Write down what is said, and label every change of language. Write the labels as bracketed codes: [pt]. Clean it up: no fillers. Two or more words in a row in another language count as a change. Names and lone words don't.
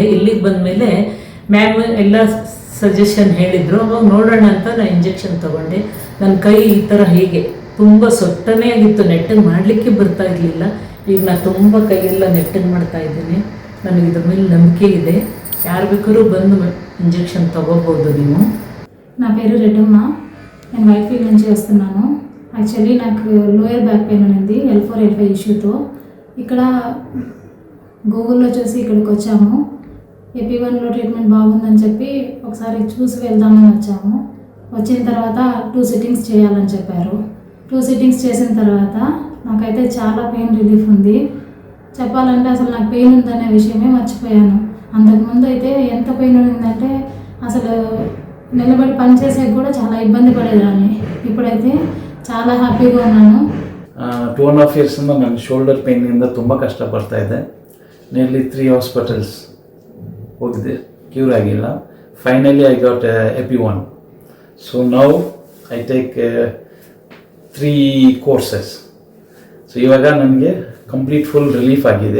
[kn] ಇಲ್ಲಿಗೆ ಬಂದಮೇಲೆ ಮ್ಯಾಮ್ ಎಲ್ಲ ಸಜೆಷನ್ ಹೇಳಿದರು. ಅವಾಗ ನೋಡೋಣ ಅಂತ ನಾನು ಇಂಜೆಕ್ಷನ್ ತೊಗೊಂಡೆ. ನನ್ನ ಕೈ ಈ ಥರ ಹೀಗೆ ತುಂಬ ಸೊಟ್ಟನೇ ಆಗಿತ್ತು, ನೆಟ್ಟಗೆ ಮಾಡಲಿಕ್ಕೆ ಬರ್ತಾ ಇರಲಿಲ್ಲ. ಈಗ ನಾನು ತುಂಬ ಕೈಯೆಲ್ಲ ನೆಟ್ಟಗೆ ಮಾಡ್ತಾ ಇದ್ದೀನಿ. ನನಗೆ ಇದ್ರ ಮೇಲೆ ನಂಬಿಕೆ ಇದೆ. ಯಾರು ಬೇಕಾದ್ರೂ ಬಂದು [te] ఇంజెక్షన్ తగ్గబోదు నేను. నా పేరు రెడ్డమ్మ. నేను వైట్ఫీల్డ్ నుంచి వస్తున్నాను. యాక్చువల్లీ నాకు లోయర్ బ్యాక్ పెయిన్ ఉంది L4 L5 ఇష్యూతో. ఇక్కడ గూగుల్లో చూసి ఇక్కడికి వచ్చాము. AP1లో ట్రీట్మెంట్ బాగుందని చెప్పి ఒకసారి చూసి వెళ్దామని వచ్చాము. వచ్చిన తర్వాత 2 సిట్టింగ్స్ చేయాలని చెప్పారు. 2 సిట్టింగ్స్ చేసిన తర్వాత నాకైతే చాలా పెయిన్ రిలీఫ్ ఉంది. చెప్పాలంటే అసలు నాకు పెయిన్ ఉందనే విషయమే మర్చిపోయాను. అంతకుముందు అయితే ఎంత పెయిన్ ఉండిందంటే అసలు నిలబడి పనిచేసేది కూడా చాలా ఇబ్బంది పడేదాన్ని. ఇప్పుడైతే చాలా హ్యాపీగా ఉన్నాను. [kn] 2.5 years ನಾನು ಶೋಲ್ಡರ್ ಪೇಯ್ನಿಂದ ತುಂಬ ಕಷ್ಟಪಡ್ತಾ ಇದ್ದೆ. ನಿಯರ್ಲಿ 3 ಹಾಸ್ಪಿಟಲ್ಸ್ ಹೋಗಿದೆ, ಕ್ಯೂರ್ ಆಗಿಲ್ಲ. [en] Finally I got AP1. So now I take 3 courses. [kn] ಸೊ ಇವಾಗ ನನಗೆ ಕಂಪ್ಲೀಟ್ ಫುಲ್ ರಿಲೀಫ್ ಆಗಿದೆ.